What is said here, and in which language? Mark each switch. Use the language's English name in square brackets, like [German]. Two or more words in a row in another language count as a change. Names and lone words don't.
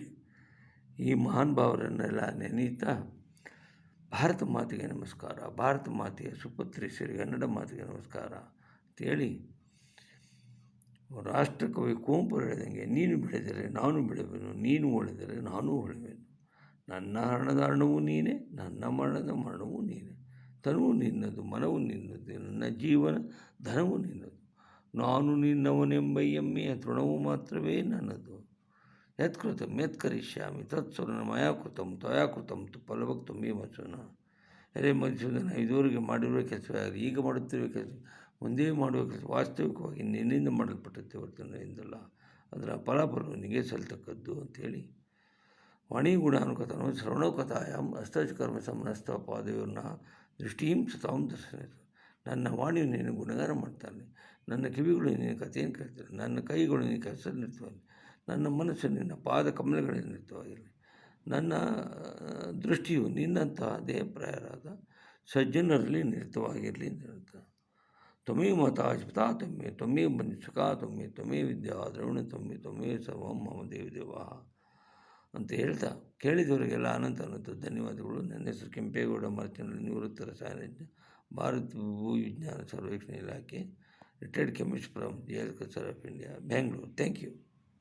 [Kannada] ಈ ಮಹಾನ್ ಭಾವರನ್ನೆಲ್ಲ ನೆನೆಯುತ್ತಾ ಭಾರತ ಮಾತೆಗೆ ನಮಸ್ಕಾರ, ಭಾರತ ಮಾತೆಯ ಸುಪುತ್ರೀಯರಿಗೆ ಕನ್ನಡ ಮಾತೆಗೆ ನಮಸ್ಕಾರ ಅಂತೇಳಿ ರಾಷ್ಟ್ರಕವಿ ಕುವೆಂಪು ಹೇಳಿದಂಗೆ, ನೀನು ಬೆಳೆದರೆ ನಾನು ಬೆಳೆಯುವೆನು, ನೀನು ಉಳಿದರೆ ನಾನು ಉಳಿವೆನು. ನನ್ನ ಹರಣದ ಹರಣವೂ ನೀನೇ, ನನ್ನ ಮರಣದ ಮರಣವೂ ನೀನೇ. ತನುವು ನಿನ್ನದು, ಮನವು ನಿನ್ನದು, ನನ್ನ ಜೀವನ ಧನವು ನಿನ್ನದು. ನಾನು ನಿನ್ನವನೆಂಬ ಹೆಮ್ಮೆಯ ತೃಣವು ಮಾತ್ರವೇ ನನ್ನದು. [Sanskrit] ಯತ್ಕೃತಂ ಯತ್ಕರಿಷ್ಯಾಮಿ ತತ್ಸರ್ವಂ ಮಯಾ ಕೃತಂ ತ್ವಯಾ ಕೃತಂ ತು ಫಲಭಕ್ತಂ ಮೇ ವಚನ. [Kannada] ಅರೆ ಮಧುಸೂದನ, ಇದುವರೆಗೆ ಮಾಡಿರುವ ಕೆಲಸವೇ ಆಗಲಿ, ಈಗ ಮಾಡುತ್ತಿರುವ ಕೆಲಸ, ಮುಂದೆ ಮಾಡುವ ಕೆಲಸ ವಾಸ್ತವಿಕವಾಗಿ ನಿನ್ನಿಂದ ಮಾಡಲ್ಪಟ್ಟಂತೆ ಹೊರತು ನನ್ನಿಂದಲ್ಲ. ಅದರ ಫಲಾಫಲವು ನಿನಗೆ ಸಲ್ತಕ್ಕದ್ದು ಅಂಥೇಳಿ [Sanskrit] ವಾಣಿ ಗುಣಾನುಕಥನೋ ಶ್ರವಣೋಕಥಾಯಾಂ ಹಸ್ತಕರ್ಮ ಸಮನಸ್ಥ ಪಾದಯೋರ್ನ ದೃಷ್ಟಿಂ ಸತಾಂ ದರ್ಶನ. [Kannada] ನನ್ನ ವಾಣಿಯು ನೀನು ಗುಣಗಾನ ಮಾಡ್ತಾನೆ, ನನ್ನ ಕಿವಿಗಳು ನಿನ್ನ ಕಥೆಯನ್ನು ಕೇಳ್ತಾರೆ, ನನ್ನ ಕೈಗಳು ನಿನ್ನ ಕೆಲಸ ನಿರ್ತವಾಗಿ, ನನ್ನ ಮನಸ್ಸು ನಿನ್ನ ಪಾದ ಕಮಲಗಳಲ್ಲಿ ನಿರ್ತವಾಗಿರಲಿ, ನನ್ನ ದೃಷ್ಟಿಯು ನಿನ್ನಂತಹ ದೇಹಪ್ರಾಯರಾದ ಸಜ್ಜನರಲ್ಲಿ ನಿರತವಾಗಿರಲಿ ಅಂತ ಹೇಳ್ತಾರೆ. [Sanskrit] ತ್ವಮೇವ ಮಾತಾ ಪಿತಾ ತ್ವಮೇವ, ತ್ವಮೇವ ಬಂಧು ಸುಖಾ ತ್ವಮೇವ, ತ್ವಮೇವ ವಿದ್ಯಾ ದ್ರವಿಣ ತ್ವಮೇವ, ತ್ವಮೇವ ಸರ್ವಂ ಮಮ ದೇವ [Kannada] ಅಂತ ಹೇಳ್ತಾ ಕೇಳಿದವರಿಗೆಲ್ಲ ಅನಂತ ಧನ್ಯವಾದಗಳು. ನನ್ನ ಹೆಸರು ಕೆಂಪೇಗೌಡ ಮಾರ್ತಿನಲ್ಲಿ, ನಿವೃತ್ತ ರಸಾಯನಜ್ಞ, ಭಾರತ ಭೂ ವಿಜ್ಞಾನ ಸರ್ವೇಕ್ಷಣಾ ಇಲಾಖೆ, [English] retired chemist from JL Culture of India, Bangalore. Thank you.